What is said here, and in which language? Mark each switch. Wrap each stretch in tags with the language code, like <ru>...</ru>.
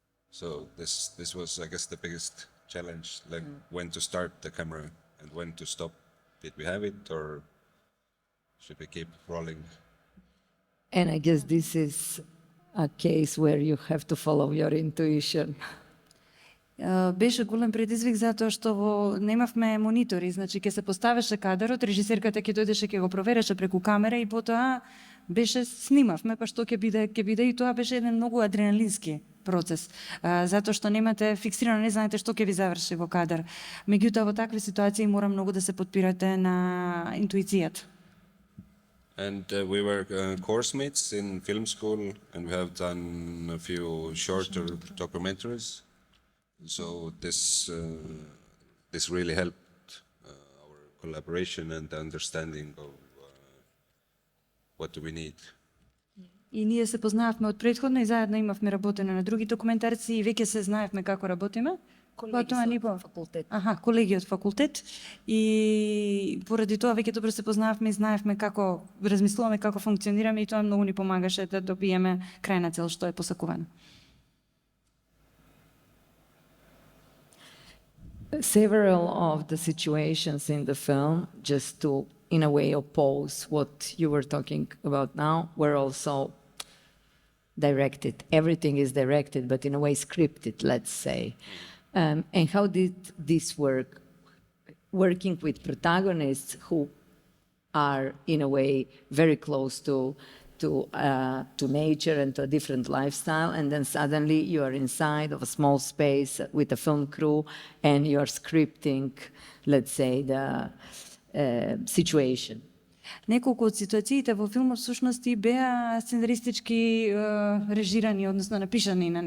<en>So this was, I guess, the biggest challenge, like when to start the camera and when to stop. Did we have it, or should we keep rolling? And I guess this is a case where you have to follow your intuition.</en> <mk>Беше голем предизвик затоа што немавме монитори, значи ќе се поставеше кадарот, режисерката ќе дојдеше ќе го провереше преку камера и потоа беше снимавме, па што ќе биде и тоа беше еден многу адреналински процес, затоа што немате фиксирано, не знаете што ќе ви заврши во кадар. Меѓутоа во такви ситуации мора многу да се подпирате на интуицијата.</mk> <en>And we were course mates in film school, and we have done a few shorter documentaries. So this really helped our collaboration and the understanding of what do we need.</en> <mk>И ние се познававме од претходно и заедно имавме работено на други документарци и веќе се знаевме како работиме. Колеги од факултет. Колеги од факултет. И поради тоа веќе добро се познававме и знаевме како размислуваме, како функционираме и тоа многу ни помагаше да добиеме крајна цел што е посакувана.</mk> <en>Several of the situations in the film, just to, in a way, oppose what you were talking about now, were also directed. Everything is directed, but in a way scripted, let's say. And how did this work? Working with protagonists who are, in a way, very close to nature and to a different lifestyle, and then suddenly you are inside of a small space with a film crew and you are scripting, let's say, the situation.</en> <mk>Неколку од ситуациите во филмот всушност и беа сценаристички режирани, односно напишани.</mk>